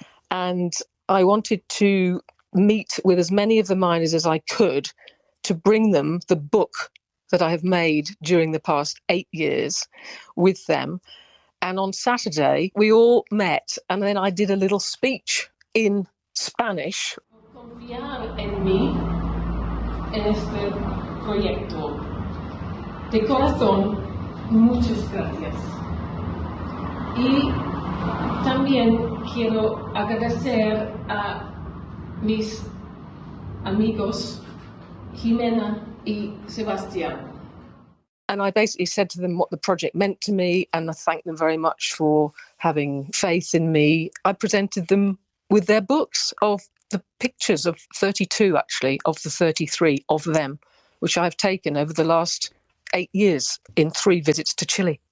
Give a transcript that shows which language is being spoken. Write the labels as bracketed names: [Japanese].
[English] And I wanted to meet with as many of the miners as I could to bring them the book that I have made during the past 8 years with them. And on Saturday, we all met and then I did a little speech in Spanish. [Spanish] Confiar en mí, en este proyecto. De corazón, muchas gracias. Y también quiero agradecer a mis amigos Jimena y Sebastián. [English] And I basically said to them what the project meant to me, and I thanked them very much for having faith in me. I presented them with their books of the pictures of 32, actually, of the 33 of them, which I've taken over the last 8 years in 3 visits to Chile.